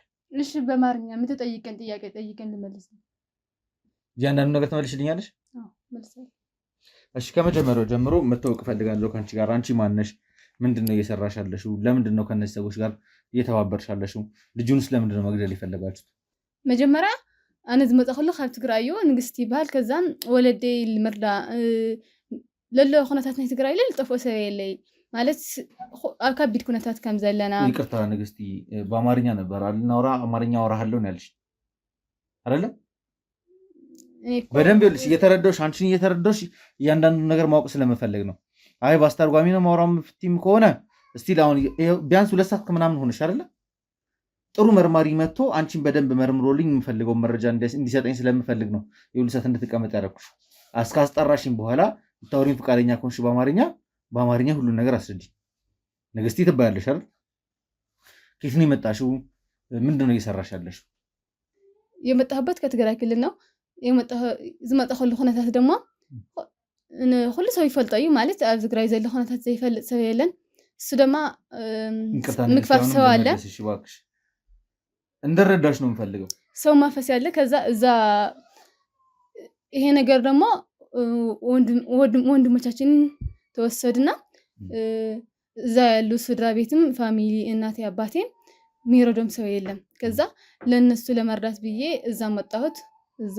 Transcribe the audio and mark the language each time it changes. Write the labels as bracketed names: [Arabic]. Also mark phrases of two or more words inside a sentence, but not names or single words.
[Amharic] እሺ በማርኛ የምትጠይቀን ጥያቄ ጠይቀን ልመልስ። እያንዳንዱ ነገር ትመልሽልኛለሽ? አዎ መልሰል። እሺ ከመጀመሪያው ጀምሮ መተዋወቅ ፈልጋለሁ ካንቺ ጋር። አንቺ ማን ነሽ? ምንድነው እየሰራሽ ያለሽው? ለምንድነው ከነዚህ ሰዎች ጋር እየተባበርሽ ያለሽው? ልጁንስ ለምንድነው መግደል የፈለጋችሁት? [Tigrinya] መጀመሪያ ኣነ ዝመፀ ከሉ ካብ ትግራይ እዩ ንግስቲ ይበሃል ከዛን ወለደይ ልምርዳ ለሎ ኩነታት ናይ ትግራይ ልጠፍኦ ሰብ የለይ ማለት ኣብ ከቢድ ኩነታት ከም ዘለና [Amharic] ይቅርታ ንግስቲ በአማርኛ ነበር አልናውራ አማርኛ አወራሃለሁ ነው ያልሽ አይደለ? በደንብ ይልሽ እየተረዳሁሽ አንቺን እየተረዳሁሽ እያንዳንዱ ነገር ማወቅ ስለመፈለግ ነው። አይ በአስተርጓሚ ነው ማውራው ፍቲም ከሆነ እስቲ አሁን ቢያንስ 2 ሰዓት ከምናምን ሆነሽ አይደለ? ጥሩ መርማሪ መጥቶ አንቺን በደንብ መርምሮልኝ የምፈልገው መረጃ እንዲሰጠኝ ስለምፈልግ ነው የ2 ሰዓት እንድትቀመጥ ያደረኩሽ። አስካስጠራሽኝ በኋላ ታውሪን ፍቃደኛ ከሆንሽ በአማርኛ ሁሉን ነገር አስረጂ። ንግስቲ ትባያለሽ አይደል? ከየት ነው የመጣሽው? ምንድነው እየሰራሽ ያለሽው? የመጣሁበት ከትግራይ ክልል ነው። [Tigrinya] ዝመጣ ከሉ ኩነታት ደግሞ ሁሉ ሰው ይፈልጦ እዩ ማለት ኣብ ትግራይ ዘሎ ኩነታት ዘይፈልጥ ሰብ የለን። እሱ ድማ ምግፋፍ ሰው አለ። [Amharic] እንደረዳሽ ነው የምፈልገው። ሰው ማፈስ ያለ ከዛ እዛ ይሄ ነገር ደግሞ ወንድሞቻችን ተወሰድና እዛ ያሉ ስድራ ቤትም ፋሚሊ እናቴ አባቴም ሚረዶም ሰው የለም። ከዛ ለነሱ ለመርዳት ብዬ እዛ መጣሁት። እዛ